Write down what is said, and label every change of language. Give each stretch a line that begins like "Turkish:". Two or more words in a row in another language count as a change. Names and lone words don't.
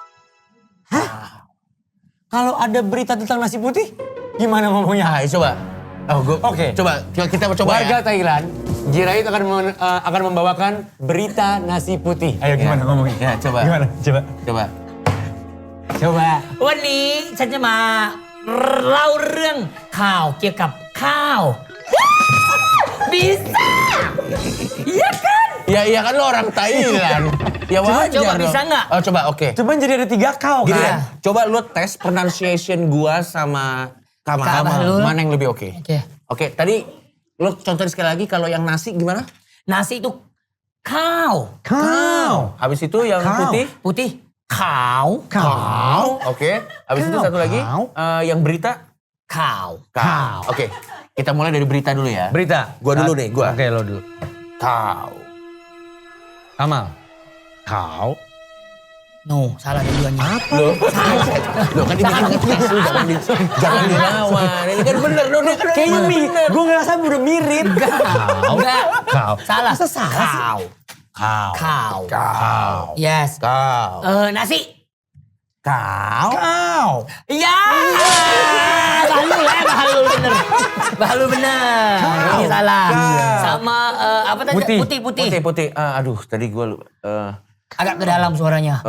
Indonesian: Kalau ada berita tentang nasi putih, gimana ngomongnya? Ayo coba. Oke. Coba kita coba Warga ya. Thailand, Jirayut akan membawakan berita nasi putih. Ayo gimana ngomongnya? Ya, coba. Gimana? Coba. Coba. Coba.
Thai: วันนี้ฉันจะมาเล่าเรื่องข่าวเกี่ยวกับข้าว
Indonesian: bisa iya kan Ya iya kan lo orang Thailand. Ya wajar coba, dong. bisa nggak? Oh coba oke. Cuman jadi ada 3 kau Gini kan? ya, coba lu tes pronunciation gua sama Kamal. Kamal. Mana yang lebih oke? Oke. Oke, tadi lu contohin sekali lagi kalau yang nasi gimana? nasi itu ข้าว
Thai: Kau.
Indonesian: Habis itu yang
Thai: Kau.
Indonesian: putih? putih ขาว Kau. Oke. Habis itu
Thai: Kau.
Indonesian: satu lagi
Thai: Kau.
Indonesian: yang berita?
Thai: ข่าว Kau. Oke.
Indonesian: Kita mulai dari berita dulu ya. Berita. Gua dulu nih, gua. Oke, lo dulu.
Thai: Kau. Kamal. Kau.
Indonesian: no salah dua-duanya Loh, loh kan dibikin ngetes lu jangan dilawan. Ini kan bener dong, ini kan Kayaknya emang bener. gue ngerasa udah mirip. enggak
Thai: Kau.
Indonesian: salah Masa salah sih?
Thai: ข่าว Kau. ข่าว Kau. yes Kau.
Indonesian: nasi
Thai: Kau.
Indonesian: Iya. Bahlul bener. Bahlul bener. Ini salah. Sama apa tadi? Putih. Putih. Aduh, tadi gue Agak ke dalam suaranya.